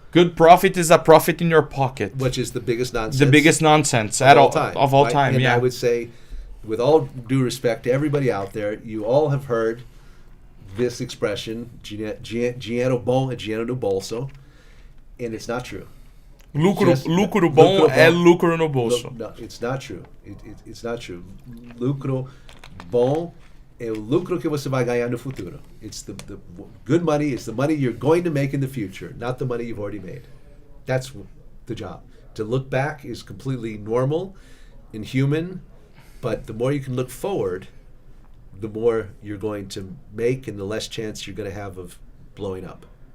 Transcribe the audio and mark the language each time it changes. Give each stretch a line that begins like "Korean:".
English: Good profit is a profit in your pocket, which is the biggest nonsense. The biggest nonsense of all time. And I would say, with all due respect to everybody out there, you all have heard this expression,
Portuguese: dinheiro bom é dinheiro no bolso,
English: and it's not true.
Portuguese: Lucro bom é lucro no bolso.
English: No, it's not true. It's not true.
Portuguese: Lucro bom é o lucro que você vai ganhar no futuro.
English: It's the good money. It's the money you're going to make in the future, not the money you've already made. That's the job. To look back is completely normal and human, but the more you can look forward, the more you're going to make and the less chance you're going to have of blowing up.